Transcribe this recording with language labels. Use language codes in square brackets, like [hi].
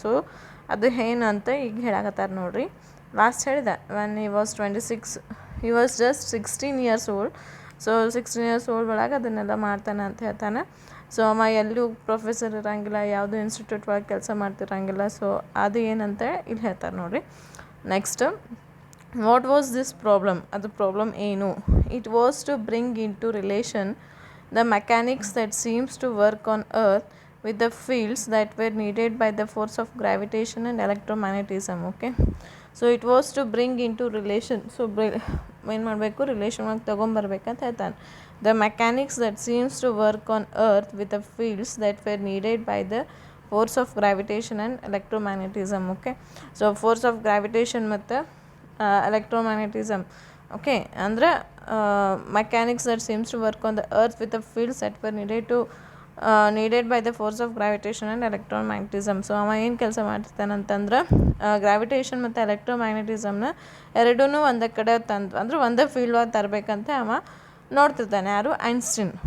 [kn] So ಅದು ಏನು ಅಂತ ಈಗ ಹೇಳಕತ್ತಾರ ನೋಡ್ರಿ. ಲಾಸ್ಟ್ ಹೇಳಿದೆ [en] When he was 26, he was just 16 years old. [kn] So [en] 16 years old [kn] ಒಳಗೆ ಅದನ್ನೆಲ್ಲ ಮಾಡ್ತಾನೆ ಅಂತ ಹೇಳ್ತಾನೆ. ಸೊ ಅವ ಎಲ್ಲೂ ಪ್ರೊಫೆಸರ್ ಇರೋಂಗಿಲ್ಲ, ಯಾವುದೂ ಇನ್ಸ್ಟಿಟ್ಯೂಟ್ ಒಳಗೆ ಕೆಲಸ ಮಾಡ್ತಿರಂಗಿಲ್ಲ. ಸೊ ಅದು ಏನಂತ ಇಲ್ಲಿ ಹೇಳ್ತಾರೆ ನೋಡಿರಿ. [en] next, what was this problem, [kn] ಅದು ಪ್ರಾಬ್ಲಮ್ ಏನು? [en] It was to bring into relation the mechanics that seems to work on earth with the fields that were needed by the force of gravitation and electromagnetism. Okay, so it was to bring into relation. [kn] So ಏನು ಮಾಡಬೇಕು, relation ಒಳಗೆ ತೊಗೊಂಬರ್ಬೇಕಂತ ಹೇಳ್ತಾನೆ. [en] The mechanics that seems to work on earth with the fields that were needed by the force of gravitation and electromagnetism. Okay, so force of gravitation ಮತ್ತು electromagnetism. Okay, ಅಂದರೆ mechanics that seems to work on the earth with the fields that were needed by the force of gravitation and electromagnetism. [kn] So ಅವ ಏನು ಕೆಲಸ ಮಾಡ್ತಿರ್ತಾನಂತಂದ್ರೆ gravitation ಮತ್ತು ಎಲೆಕ್ಟ್ರೋಮ್ಯಾಗ್ನೆಟಿಸಮ್ನ ಎರಡೂ ಒಂದೇ ಕಡೆ ಅಂದ್ರೆ ಒಂದೇ ಫೀಲ್ಡ್ ಒಳಗೆ ತರಬೇಕಂತ ಅವ ನೋಡ್ತಿರ್ತಾನೆ. ಯಾರು? ಐನ್ಸ್ಟೀನ್.